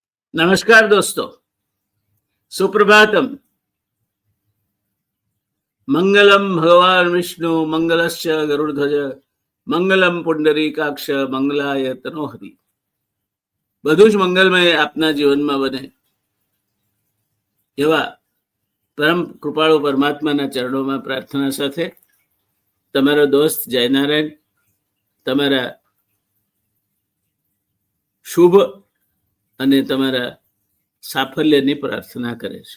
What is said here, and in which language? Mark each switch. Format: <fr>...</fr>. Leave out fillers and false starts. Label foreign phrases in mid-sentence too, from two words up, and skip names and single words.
<hi>नमस्कार दोस्तों,</hi> <sa>सुप्रभातम। मंगलम भगवान विष्णु मंगलश्च गरुड़ध्वज मंगलम पुंडरीकाक्ष मंगलाय तनोहरि।</sa> <gu>બધું જ મંગલમય આપના જીવનમાં બને એવા પરમ કૃપાળુ પરમાત્માના ચરણોમાં પ્રાર્થના સાથે તમારો દોસ્ત જયનારાયણ તમારા શુભ અને તમારા સાફલ્યની પ્રાર્થના કરે છે.</gu>